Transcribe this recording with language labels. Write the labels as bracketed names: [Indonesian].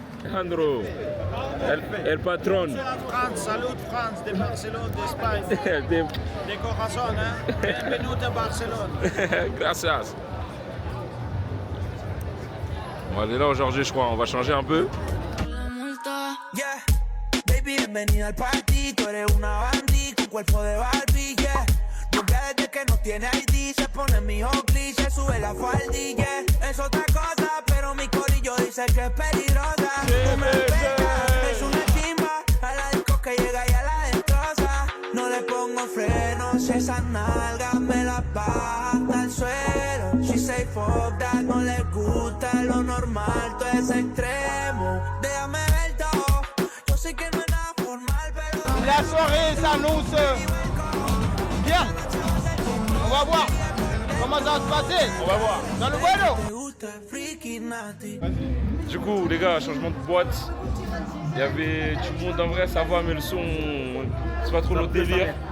[Spanish] Alejandro, el patron. [French] France, salut France, de Barcelone, d'Espagne. [Spanish] De corazón, [French] hein? Bienvenue à Barcelone. [Spanish] Gracias. [French] On va aller là aujourd'hui, je crois. On va changer un peu. [Spanish] Yeah, baby, bienvenida al party. Tú eres una bandit con cuerpo de Barbie, yeah. Nunca desde que no tiene ID se pone mi Oakley, se sube la faldilla. Es otra cosa, pero mi corillo dice que es peligrosa. Tú me pegas, es una chimba. A la disco que llega y a la destroza. No le pongo frenos, esas nalgas me las baja hasta el suelo. [English] She say fuck that, [Spanish] no le gusta lo normal, todo es extremo. Déjame ver todo, yo sé que no es nada formal, pero... [French] La soirée s'annonce bien. On va voir comment ça va se passer. On va voir. Dans le bueno. Du coup, les gars, changement de boîte. Il y avait du monde en vrai, ça va, mais le son, c'est pas trop notre délire.